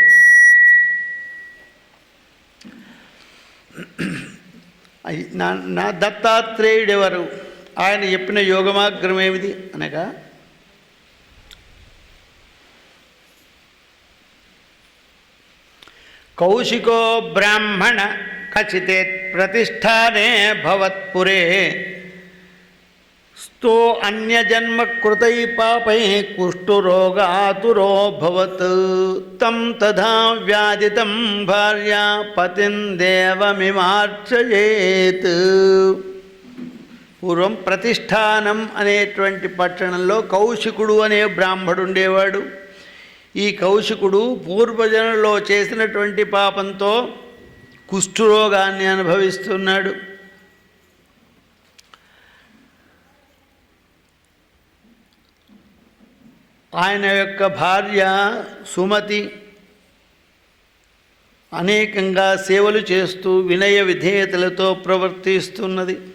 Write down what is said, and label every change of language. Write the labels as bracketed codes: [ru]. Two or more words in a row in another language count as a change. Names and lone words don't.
[te] నా దత్తాత్రేయుడు ఎవరు? ఆయన చెప్పిన యోగమార్గం ఏమిటి అనగా, [sa] కౌశికో బ్రాహ్మణ కచితే ప్రతిష్టానే భవత్పురే sto अन्यजन्म कृतै पापै कुष्ठरोगातुरो भवत् तं तथा व्याधितं भार्या पतिं देवमिमार्चयेत्. [te] పూర్వం ప్రతిష్టానం అనేటువంటి పట్టణంలో కౌశికుడు అనే బ్రాహ్మడు ఉండేవాడు. ఈ కౌశికుడు పూర్వజనంలో చేసినటువంటి పాపంతో కుష్ఠరోగాన్ని అనుభవిస్తున్నాడు. ఆయన యొక్క భార్య సుమతి అనేకంగా సేవలు చేస్తూ వినయ విధేయతలతో ప్రవర్తిస్తున్నది.